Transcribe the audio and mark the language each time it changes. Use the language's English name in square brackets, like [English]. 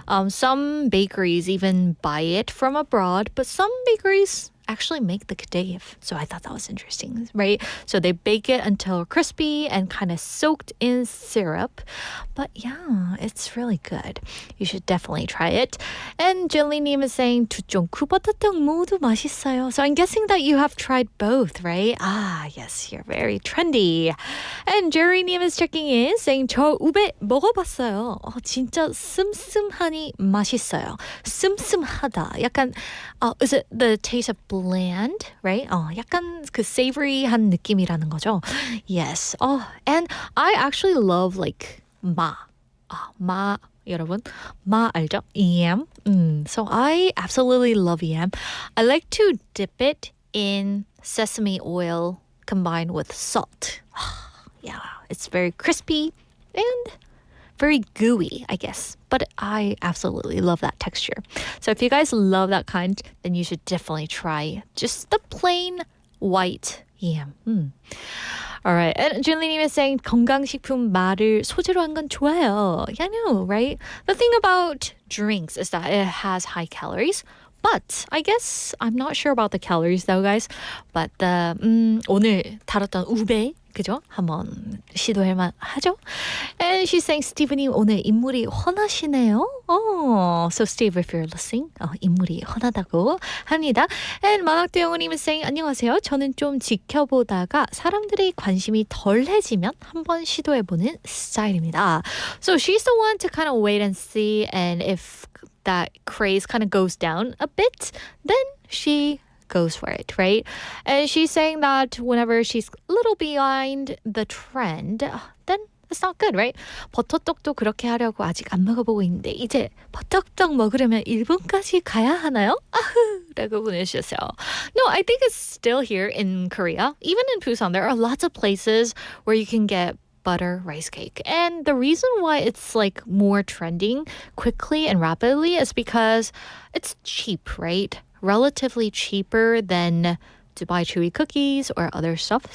[English] Some bakeries even buy it from abroad, but some bakeries actually make the kadayif. So I thought that was interesting, right? So they bake it until crispy and kind of soaked in syrup. But yeah, it's really good. You should definitely try it. And Jilly-님 is saying [Korean] 두쫑쿠 버터떡 모두 맛있어요. [English] So I'm guessing that you have tried both, right? Ah, yes, you're very trendy. And Jerry-님 is checking in saying [Korean] 저 우베 먹어봤어요. 진짜 슴슴하니 맛있어요. 슴슴하다. 약간 [English] is it the taste of bland, right? [Korean] 약간 그 savory한 느낌이라는 거죠. [English] Yes. And I actually love like [Korean] 마. 마 여러분, 마 알죠? [English] yam. So I absolutely love yam. I like to dip it in sesame oil combined with salt. Yeah, it's very crispy and very gooey, I guess. But I absolutely love that texture. So if you guys love that kind, then you should definitely try just the plain white yam. All right. And Julie is saying [Korean] 건강식품 말을 소재로 한 건 좋아요. [English] Yeah, I know, right? The thing about drinks is that it has high calories. But I guess I'm not sure about the calories though, guys. [Korean] But 오늘 다뤘던 우베 그죠? 한번 시도할 만하죠? [English] And she's saying, [Korean] 스티브님 오늘 인물이 훤하시네요. [English] So Steve, if you're listening, 인물이 훤하다고 합니다. And 만학대영우님 is saying, [Korean] 안녕하세요. 저는 좀 지켜보다가 사람들의 관심이 덜해지면 한번 시도해보는 스타일입니다. [English] So she's the one to kind of wait and see, and if that craze kind of goes down a bit, then she goes for it, right? And she's saying that whenever she's a little behind the trend, then it's not good, right? [Korean] 버터떡도 그렇게 하려고 아직 안 먹어보고 있는데 이제 버터떡 먹으려면 일본까지 가야 하나요? 라고 보내주셨어요. [English] No, I think it's still here in Korea. Even in Busan, there are lots of places where you can get butter rice cake. And the reason why it's like more trending quickly and rapidly is because it's cheap, right? Relatively cheaper than Dubai chewy cookies or other stuff.